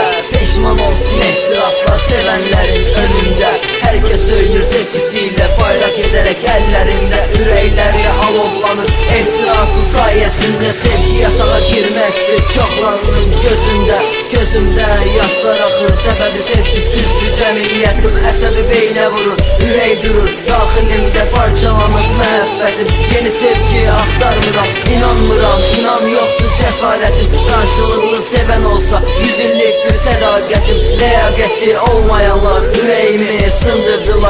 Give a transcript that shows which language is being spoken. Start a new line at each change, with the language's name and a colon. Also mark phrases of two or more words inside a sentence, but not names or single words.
Turkish: Pişman olsun ehtiraslar sevenlerin önünde. Herkes söylür sesisiyle, bayrak ederek ellerinde. Yüreklerle alovlanır ehtirasın sayesinde. Sevgi yatağa girmektir çoklarının gözünde. Gözümde yaşlar akır, sebebi sevgisizdir cəmiyyətim.
Azerbaijani: Əsəbi beynə vurur, ürək durur, daxilimdə parçalanır məhəbbətim. Yeni sevgi axtarmıram, inanmıram, inan yoxdur cəsarətim. Qarşılıqlı sevən olsa 100 illikdir sədaqətim. Ləyaqəti olmayanlar ürəyimi sındırdılar.